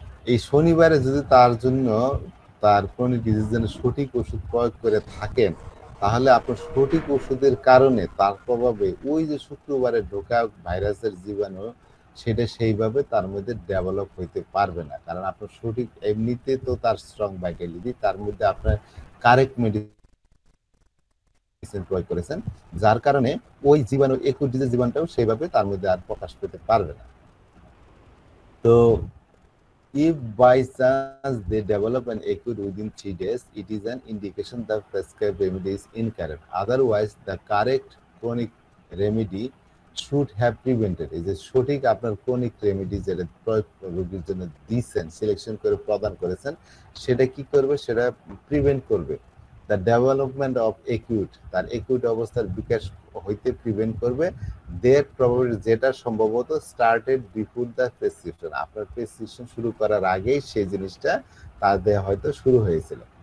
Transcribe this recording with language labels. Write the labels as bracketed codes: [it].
[bn] এই শনিবারে যদি তার জন্য তার ক্রনিক ডিজিজের জন্য সঠিক ওষুধ প্রয়োগ করে থাকেন, তাহলে আপনার সঠিক ওষুধের কারণে তার প্রভাবে ওই যে শুক্রবারে ঢোকা ভাইরাসের জীবাণু সেটা সেইভাবে তার মধ্যে ডেভেলপ হইতে পারবে না। কারণ আপনার সঠিক এমনিতে তো তার স্ট্রং ভাইটালিটি, তার মধ্যে আপনার কারেক্ট মেডিসিন প্রয়োগ করেছেন, যার কারণে ওই জীবাণু একই ডিজিজ জীবাণুটাও সেইভাবে তার মধ্যে আর প্রকাশ পেতে পারবে না। [en] তো if by chance they develop an acute within 3 days, it is an indication that prescribed remedy is incorrect. Otherwise, the correct chronic remedy should have prevented. [bn] এই যে সঠিক আপনার ক্রনিক রেমেডি যেটা প্রয়োগ রোগীর জন্য দিচ্ছেন, সিলেকশন করে প্রদান করেছেন, সেটা কি করবে? সেটা প্রিভেন্ট করবে [en] the development of acute, [bn] তার একিউট অবস্থার বিকাশ হইতে প্রিভেন্ট করবে। দের প্রবাবিলিটি, যেটা সম্ভবত [en] started before the prescription, [bn] আপনার প্রেসক্রিপশন শুরু করার আগেই সেই জিনিসটা তাদের হয়তো শুরু হয়েছিল।